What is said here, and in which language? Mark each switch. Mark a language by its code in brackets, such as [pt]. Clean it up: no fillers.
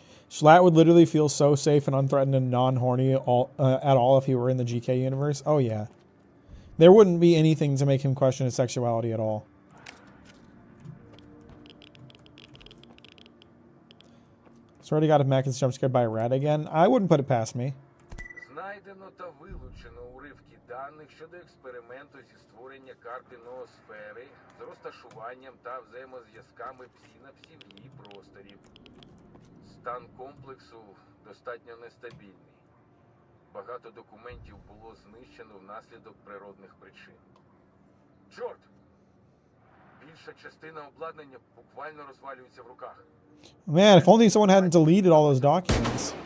[en] Schlatt would literally feel so safe and unthreatened and non-horny at all if he were in the GK universe. Oh, yeah. There wouldn't be anything to make him question his sexuality at all. Swear to God, if Mack is jump scared by a rat again, I wouldn't put it past me. [uk] знайдено та вилучено уривки даних щодо експерименту зі створення карти ноосфери з розташуванням та взаємозв'язками синапсів в її просторі. Стан комплексу достатньо нестабільний. Багато документів було знищено внаслідок природних причин. Чорт! Більша частина обладнання буквально розвалюється в руках. [en] Man, if only someone hadn't deleted all those documents.